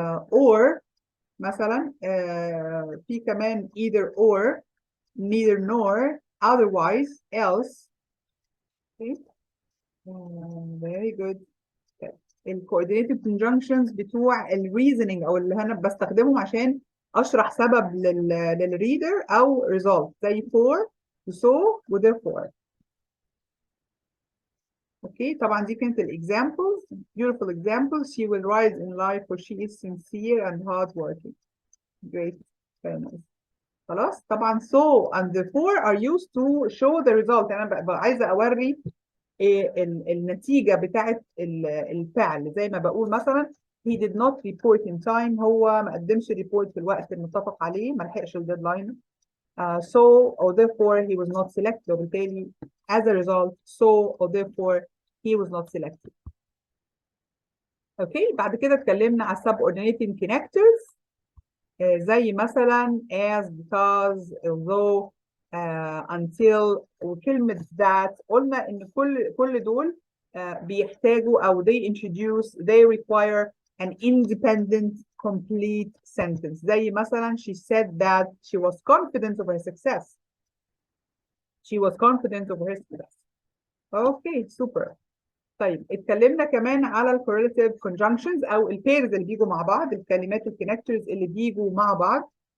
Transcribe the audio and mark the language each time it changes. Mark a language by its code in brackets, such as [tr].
[en] or [ar] مثلا في كمان [en] either or, neither nor, otherwise, else. okay. very good. [ar] الcoordinated conjunctions بتوع الريزنينج او اللي انا بستخدمهم عشان اشرح سبب للريدر او result زي for so و therefore. اوكي، طبعا دي كانت الاكزامبلز. [en] beautiful examples. She will rise in life for she is sincere and hardworking. great. very nice. خلاص. طبعا so and therefore are used to show the result. [ar] انا ببقى عايزه اوري النتيجه بتاعت الفعل. زي ما بقول مثلا [en] he did not report in time. [ar] هو ما قدمش ريبورت في الوقت المتفق عليه، ما لحقش الديدلاين. [en] so or therefore he was not selected. وبالتالي as a result so or therefore he was not selected. [ar] اوكي. بعد كده اتكلمنا على subordinating connectors زي مثلا as, because, although, until وكلمة that. قلنا ان كل دول بيحتاجوا او [en] they introduce, they require an independent complete sentence. زي مثلا she said that she was confident of her success. She was confident of her success. Okay, super. [ar] طيب اتكلمنا كمان على ال correlative conjunctions او البيرز اللي بيجوا مع بعض، الكلمات الكونكتورز اللي بيجوا مع بعض.